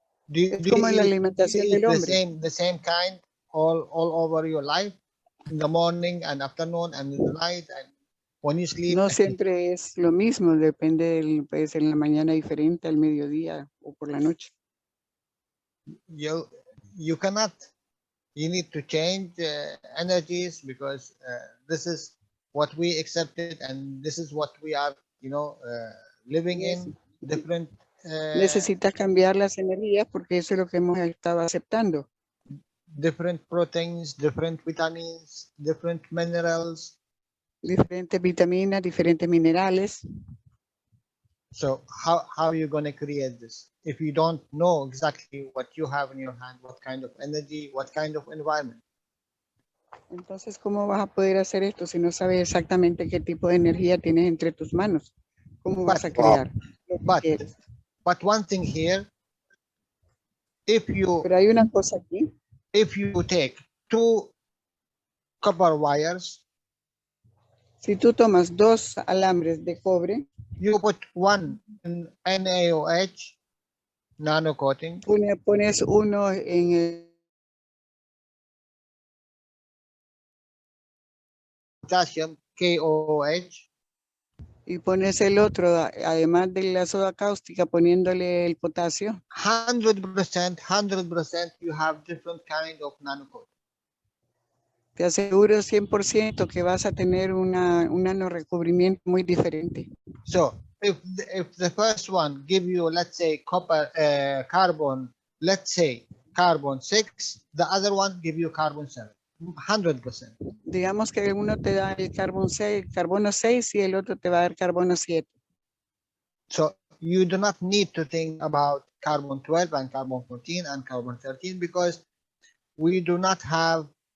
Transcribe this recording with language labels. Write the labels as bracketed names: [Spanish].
[Spanish] Es como la alimentación del hombre. [English] The same kind all over your life, in the morning and afternoon and in the night and when you sleep. [Spanish] No siempre es lo mismo, depende puede ser en la mañana diferente, al mediodía o por la noche. [English] You cannot. You need to change energies because this is what we accepted and this is what we are, you know, living in different. [Spanish] Necesitas cambiar las energías porque eso es lo que hemos estado aceptando. [English] Different proteins, different vitamins, different minerals. [Spanish] Diferentes vitaminas, diferentes minerales. [English] So how are you going to create this? If you don't know exactly what you have in your hand, what kind of energy, what kind of environment. [Spanish] Entonces, ¿cómo vas a poder hacer esto si no sabes exactamente qué tipo de energía tienes entre tus manos? ¿Cómo vas a crear? [English] But one thing here, [Spanish] pero hay una cosa aquí. [English] If you take 2 copper wires, [Spanish] si tú tomas 2 alambres de cobre, [English] you put one in NaOH, nano coating. [Spanish] Pones uno en el [English] potassium, KOH. [Spanish] Y pones el otro, además de la soda cáustica, poniéndole el potasio. [English] 100% you have different kind of nanocoating. [Spanish] Te aseguro 100% que vas a tener un nanorecubrimiento muy diferente. [English] So, if the first one give you, let's say, carbon, let's say carbon 6, the other one give you carbon 7, 100%. [Spanish] Digamos que uno te da el carbono 6 y el otro te va a dar carbono 7. [English] So, you do not need to think about carbon 12 and carbon 14 and carbon 13 because we do not have,